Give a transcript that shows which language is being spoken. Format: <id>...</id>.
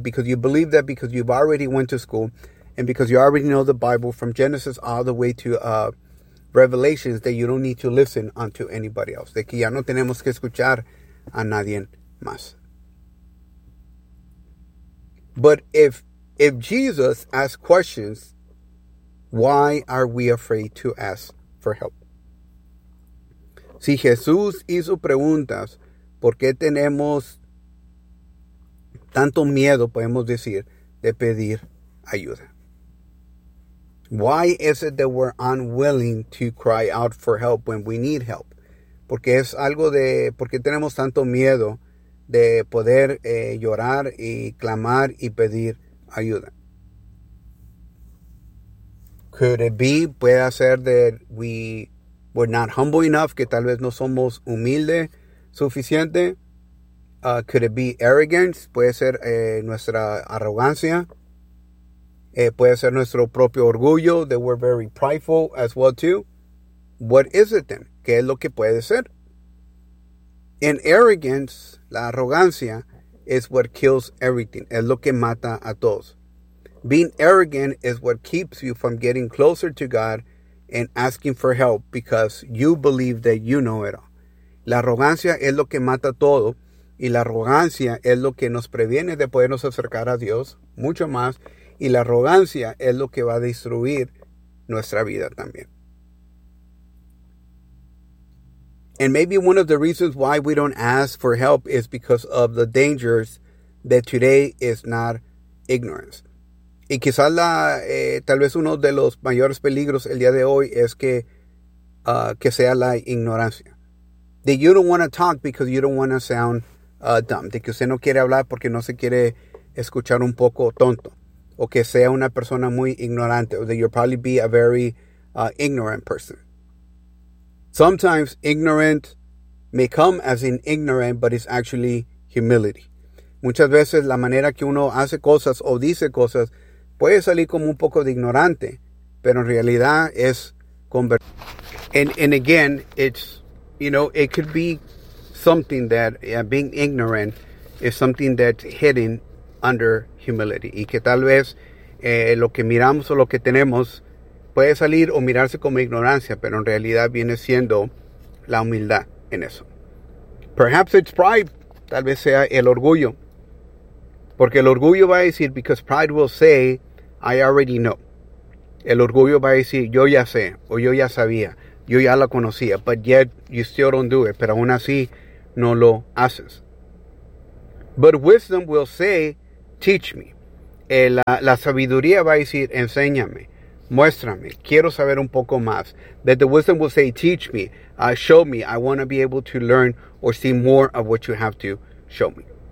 <en>Because you believe that because you've already went to school and because you already know the Bible from Genesis all the way to Revelations, that you don't need to listen unto anybody else.</en> <es>De que ya no tenemos que escuchar a nadie más.</es> <en>But if Jesus asks questions, why are we afraid to ask for help?</en> <es>Si Jesús hizo preguntas, ¿por qué tenemos tanto miedo, podemos decir, de pedir ayuda?</es> <en>Why is it that we're unwilling to cry out for help when we need help?</en> <es>Porque es algo de, ¿por qué tenemos tanto miedo de poder llorar y clamar y pedir ayuda?</es> <en>Could it be,</en> <es>puede ser</es> <en>that we're not humble enough,</en> <es>que tal vez no somos humilde suficiente?</es> <en>Could it be arrogance?</en> <es>Puede ser nuestra arrogancia. Puede ser nuestro propio orgullo,</es> <en>that we're very prideful as well too. What is it then?</en> <es>¿Qué es lo que puede ser?</es> <en>And arrogance,</en> <es>la arrogancia,</es> <en>is what kills everything.</en> <es>Es lo que mata a todos.</es> <en>Being arrogant is what keeps you from getting closer to God and asking for help because you believe that you know it all.</en> <es>La arrogancia es lo que mata todo y la arrogancia es lo que nos previene de podernos acercar a Dios mucho más y la arrogancia es lo que va a destruir nuestra vida también.</es> <en>And maybe one of the reasons why we don't ask for help is because of the dangers that today is not ignorance.</en> <es>Y quizás la, tal vez uno de los mayores peligros el día de hoy es que sea la ignorancia.</es> <en>That you don't want to talk because you don't want to sound dumb.</en> <es>De que usted no quiere hablar porque no se quiere escuchar un poco tonto. O que sea una persona muy ignorante.</es> <en>Or that you'll probably be a very ignorant person. Sometimes ignorant may come as in ignorant, but it's actually humility.</en> <es>Muchas veces la manera que uno hace cosas o dice cosas puede salir como un poco de ignorante, pero en realidad es convertido.</es> <en>And again, it's, you know, it could be something that being ignorant is something that's hidden under humility.</en> <es>Y que tal vez lo que miramos o lo que tenemos puede salir o mirarse como ignorancia, pero en realidad viene siendo la humildad en eso.</es> <en>Perhaps it's pride.</en> <es>Tal vez sea el orgullo. Porque el orgullo va a decir,</es> <en>because pride will say, I already know.</en> <es>El orgullo va a decir, yo ya sé, o yo ya sabía, yo ya la conocía,</es> <en>but yet you still don't do it,</en> <es>pero aún así no lo haces.</es> <en>But wisdom will say, teach me.</en> <es>La sabiduría va a decir, enséñame, muéstrame, quiero saber un poco más.</es> <en>That the wisdom will say, teach me, show me, I want to be able to learn or see more of what you have to show me.</en>